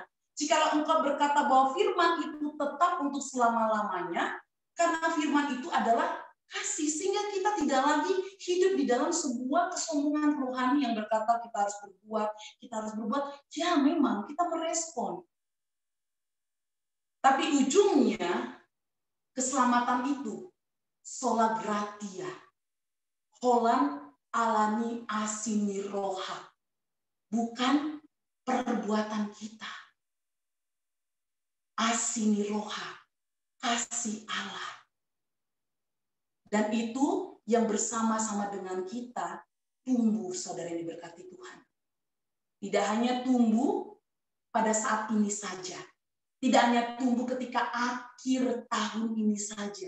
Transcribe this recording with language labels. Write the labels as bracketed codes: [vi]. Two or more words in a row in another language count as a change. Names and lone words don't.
[id] Jikalau engkau berkata bahwa firman itu tetap untuk selama-lamanya, karena firman itu adalah kasih, sehingga kita tidak lagi hidup di dalam sebuah kesombongan rohani yang berkata kita harus berbuat. Ya memang kita merespon. Tapi ujungnya keselamatan itu [la] sola gratia, [bbc] holan alani asini roha, [id] bukan perbuatan kita. [bbc] Asini roha, [id] kasih Allah. Dan itu yang bersama-sama dengan kita tumbuh, saudara yang diberkati Tuhan. Tidak hanya tumbuh pada saat ini saja. Tidak hanya tumbuh ketika akhir tahun ini saja.